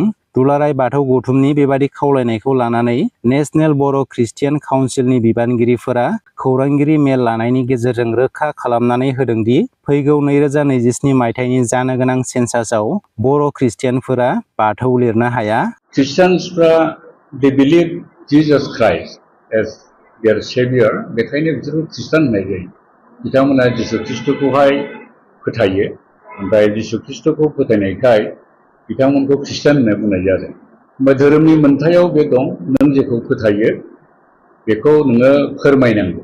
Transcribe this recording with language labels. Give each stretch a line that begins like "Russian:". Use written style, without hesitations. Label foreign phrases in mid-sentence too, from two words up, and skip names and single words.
Bodo: दुलाराय बाथौ गौथुमनि बेबादि खावलायनायखौ लानानै नेशनेल बर' ख्रिस्टियान काउन्सिलनि बिबानगिरिफोरा खौरांगिरि मेल लानायनि गेजेरजों रोखा खालामनानै होदों दि फैगौ 2027 मायथाइनि जानो गोनां सेन्सासआव बर' ख्रिस्टियानफोरा बाथौ लिरनो हाया।
English: ख्रिस्टियानसफ्रा they believe Jesus Christ as their savior,
Bodo: बेखायनो बिसोरखौ ख्रिस्टान होननाय जायो। बिथांमोना जिसु ख्रिस्टखौहाय फोथायो, ओमफ्राय जिसु ख्रिस्टखौ फोथायनायखाय बिथांमोनखौ ख्रिस्टान होनना बुंनाय जादों। ओमफ्राय धोरोमनि मोन्थायाव बे दं, नों जेखौ फोथायो बेखौ नोङो फोरमायनांगौ।